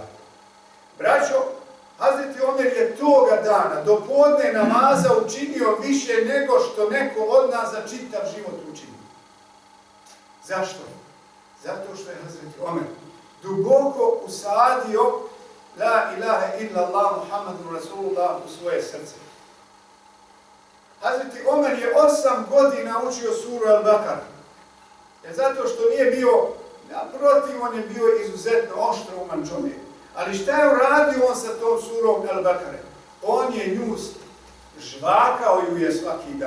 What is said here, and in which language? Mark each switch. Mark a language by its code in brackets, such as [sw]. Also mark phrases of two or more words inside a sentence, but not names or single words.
[bs] Braćo, Hazreti Omer je toga dana do podne namaza učinio više nego što neko od nas za čitav život učinio. Zašto? Zato što je Hazreti Omer duboko usadio [ar] لا إله إلا الله محمد رسول الله [bs] u svoje srce. Hazreti Omer je 8 godina učio suru Al-Bakara. Zato što nije bio, naprotiv, on je bio izuzetno oštrouman čovjek. Ali šta je uradio on sa tom surom Al-Bakare? On je nju žvakao ju je svaki dan.